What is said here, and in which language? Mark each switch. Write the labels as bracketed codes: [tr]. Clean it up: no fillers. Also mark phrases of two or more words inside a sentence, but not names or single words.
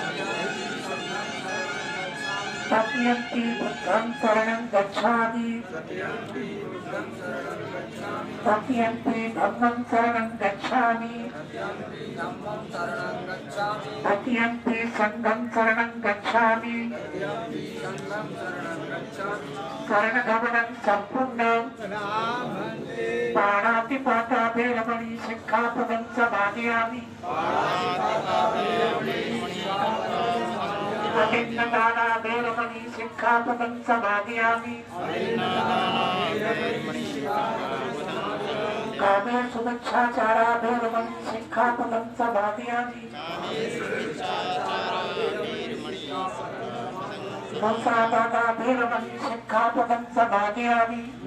[pi] तृतीयंपि बुद्धं शरणं गच्छामि तृतीयंपि धम्मं शरणं गच्छामि तृतीयंपि संघं शरणं गच्छामि शरणगमनं सम्पूर्णं पाणातिपाता भैरमणि शिक्षापदं समादयामि अभिन्नदाना भैरमणि शिक्षापदं समादयामि कामे सुमिच्छाचारा भैरमणि शिक्षापदं समादयामि मूसावादा भैरमणि शिक्षापदं समादयामि